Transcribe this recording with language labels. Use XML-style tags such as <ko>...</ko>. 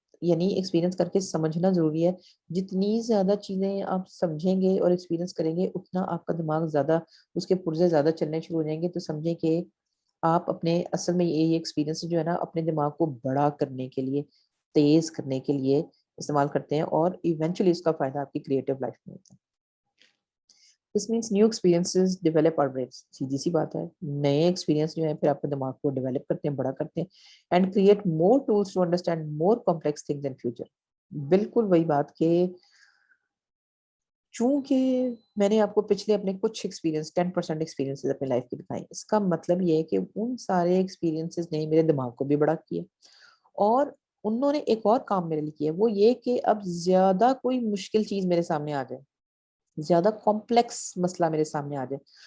<ur>یعنی ایکسپیرینس کر کے سمجھنا ضروری ہے. جتنی زیادہ چیزیں آپ سمجھیں گے اور ایکسپیرینس کریں گے اتنا آپ کا دماغ زیادہ اس کے پرزے زیادہ چلنے شروع ہو جائیں گے. تو سمجھیں کہ آپ اپنے اصل میں یہ ایکسپیرینس جو ہے نا اپنے دماغ کو بڑا کرنے کے لیے، تیز کرنے کے لیے استعمال کرتے ہیں، اور ایونچولی اس کا فائدہ آپ کی کریٹو لائف میں ہوتا ہے.</ur> <en>This means new experiences develop our brains.</en> <ur>سیدھی سی بات ہے، نئے ایکسپیرینس جو ہے پھر آپ کے دماغ کو ڈیولپ کرتے ہیں، بڑا کرتے ہیں</ur> <en>and create more tools to understand more complex things in future.</en> <ur>بالکل وہی بات کہ چونکہ میں نے آپ کو پچھلے اپنے کچھ ایکسپیرینس 10% ایکسپیرینسز اپنے لائف کے دکھائے، اس کا مطلب یہ ہے کہ ان سارے ایکسپیرینسز نے میرے دماغ کو بھی بڑا کیا، اور انہوں نے ایک اور کام میرے لیے کیا، وہ یہ کہ اب زیادہ کوئی مشکل چیز میرے سامنے آ جائے، زیادہ کمپلیکس مسئلہ میرے سامنے آ جائے</ur>